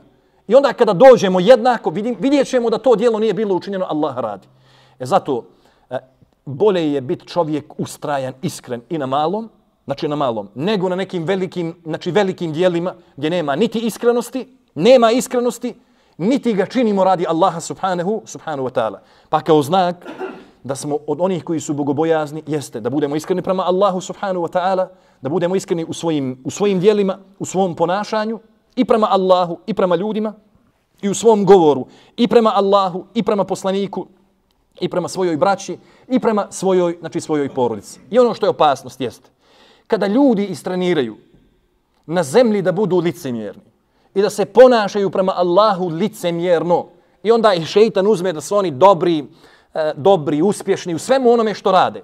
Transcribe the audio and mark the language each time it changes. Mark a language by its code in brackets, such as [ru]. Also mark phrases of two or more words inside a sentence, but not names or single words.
[bs] I onda kada dođemo jednako, vidjet ćemo da to djelo nije bilo učinjeno, Allah radi. Zato bolje je biti čovjek ustrajan, iskren i na malom, nego na nekim velikim djelima gdje nema niti iskrenosti, niti ga činimo radi Allaha [ar] سبحانه وتعالى. [bs] Pa kao znak da smo od onih koji su bogobojazni jeste da budemo iskreni prema Allahu [ar] سبحانه وتعالى, [bs] da budemo iskreni u svojim djelima, u svom ponašanju i prema Allahu i prema ljudima i u svom govoru i prema Allahu i prema poslaniku i prema svojoj braći i prema svojoj porodici. I ono što je opasnost jeste kada ljudi istreniraju na zemlji da budu licemjerni i da se ponašaju prema Allahu licemjerno i onda ih šejtan uzme da su oni dobri, uspješni u svemu onome što rade.